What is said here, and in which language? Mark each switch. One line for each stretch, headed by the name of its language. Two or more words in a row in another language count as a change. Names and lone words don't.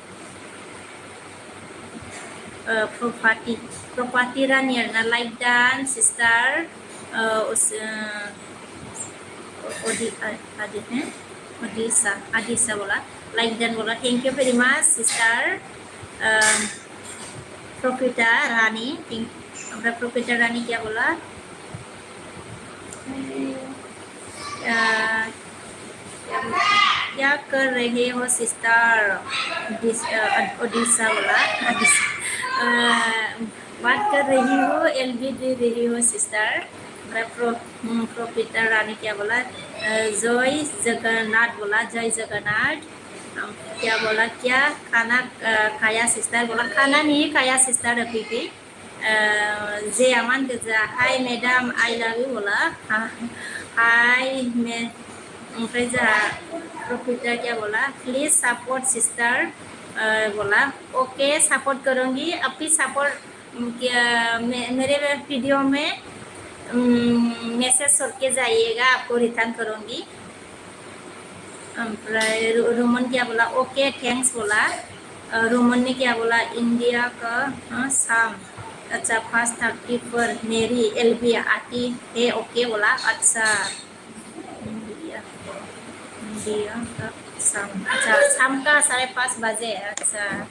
Hindi: प्रपाति रानी आरोना
English: like done
Hindi: सिस्टार आदिसा बोला
English: like done
Hindi: बोला
English: thank you very much
Hindi: सिस्टार प्रोफिटा रानी ओमफ्राय प्रोफिटा रानी क्या बोला क्या कर रहे हो सिस्टर ओडिशा बोला बात कर रही हो एलबी दे रही हो सिस्टर प्रोफिटर रानी क्या बोला जय जगन्नाथ बोला जय जगन्नाथ क्या बोला क्या खाना खाया सिस्टर बोला खाना नहीं खाया सिस्टर अभी भी जे अमान गजा हाय मैडम
English: I love you
Hindi: बोला हाय मैं ओमफ्राय जोंहा प्रोफिटर क्या बोला
English: please support
Hindi: सिस्टर बोला ओके सपोर्ट करूँगी अभी सपोर्ट मेरे वीडियो में मैसेज करके जाइएगा आपको रिटर्न करूँगी ओमफ्राय रोमन क्या बोला
English: okay thanks
Hindi: बोला रोमन ने क्या बोला इंडिया का शाम अच्छा 5:30 पर मेरी एलबी आती है ओके बोला अच्छा इंडिया का शाम अच्छा शाम का 5:30 बजे अच्छा